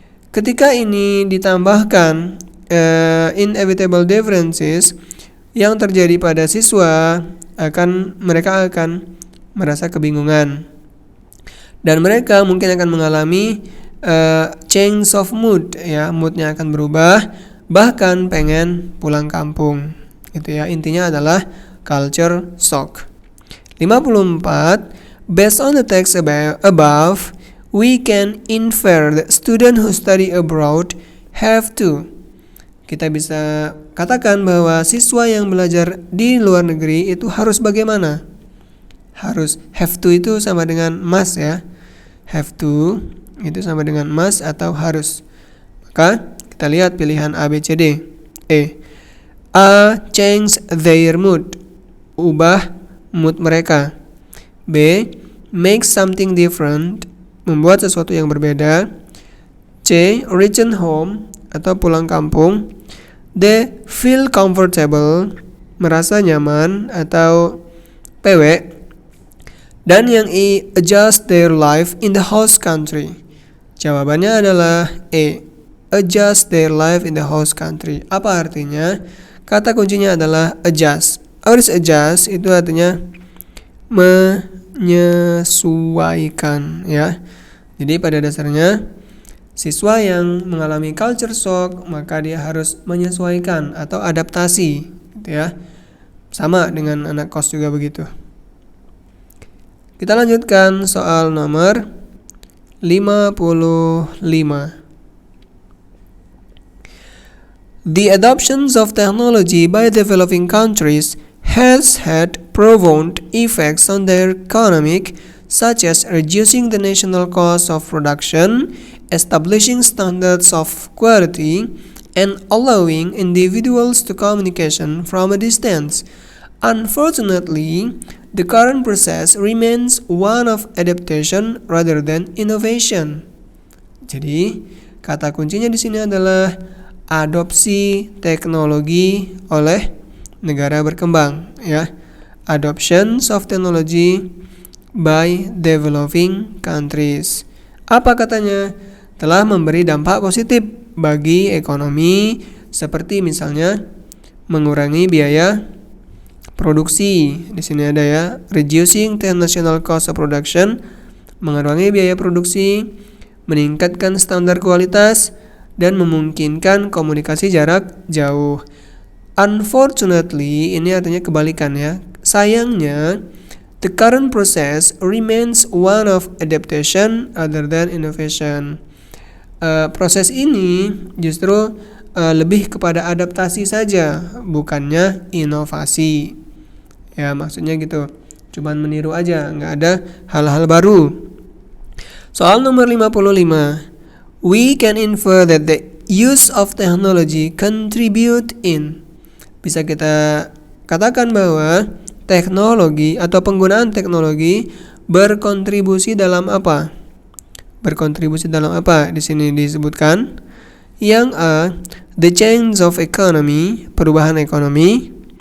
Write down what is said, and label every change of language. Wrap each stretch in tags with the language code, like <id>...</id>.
<id>Ketika ini ditambahkan</id> <en>inevitable differences</en> <id>yang terjadi pada siswa, mereka akan merasa kebingungan. Dan mereka mungkin akan mengalami</id> <en>change of mood,</en> <id>ya, moodnya akan berubah, bahkan pengen pulang kampung. Gitu ya, intinya adalah culture shock. 54.</id> <en>Based on the text above, we can infer that students who study abroad have to.</en> <id>Kita bisa katakan bahwa siswa yang belajar di luar negeri itu harus bagaimana? Harus, have to itu sama dengan must, ya. Have to itu sama dengan must atau harus. Maka kita lihat pilihan A, B, C, D. A.</id> <en>Change their mood.</en> <id>Ubah mood mereka. B.</id> <en>Make something different.</en> <id>Membuat sesuatu yang berbeda. C.</id> <en>Return home</en> <id>atau pulang kampung. D.</id> <en>Feel comfortable.</en> <id>Merasa nyaman atau PW. Dan yang E.</id> <en>Adjust their life in the host country.</en> <id>Jawabannya adalah E.</id> <en>Adjust their life in the host country.</en> <id>Apa artinya? Kata kuncinya adalah adjust.</id> <en>What is adjust?</en> <id>Itu artinya menyesuaikan, ya. Jadi pada dasarnya siswa yang mengalami culture shock, maka dia harus menyesuaikan atau adaptasi, gitu ya. Sama dengan anak kos juga begitu. Kita lanjutkan soal nomor 55.</id> <en>The adoption of technology by developing countries has had profound effects on their economic, such as reducing the national cost of production, establishing standards of quality, and allowing individuals to communication from a distance. Unfortunately, the current process remains one of adaptation rather than innovation.</en> <id>Jadi, kata kuncinya di sini adalah adopsi teknologi oleh negara berkembang, ya.</id> <en>Adoptions of technology by developing countries.</en> <id>Apa katanya? Telah memberi dampak positif bagi ekonomi, seperti misalnya mengurangi biaya produksi. Di sini ada, ya,</id> <en>reducing the national cost of production,</en> <id>mengurangi biaya produksi, meningkatkan standar kualitas, dan memungkinkan komunikasi jarak jauh. Unfortunately, ini artinya kebalikan, ya. Sayangnya,</id> <en>the current process remains one of adaptation other than innovation.</en> <id>Proses ini justru lebih kepada adaptasi saja, bukannya inovasi. Ya, maksudnya gitu. Cuman meniru aja, nggak ada hal-hal baru. Soal nomor 55.</id> <en>We can infer that the use of technology contribute in.</en> <id>Bisa kita katakan bahwa teknologi atau penggunaan teknologi berkontribusi dalam apa? Berkontribusi dalam apa? Di sini disebutkan yang A,</id> <en>the change of economy,</en> <id>perubahan ekonomi.</id>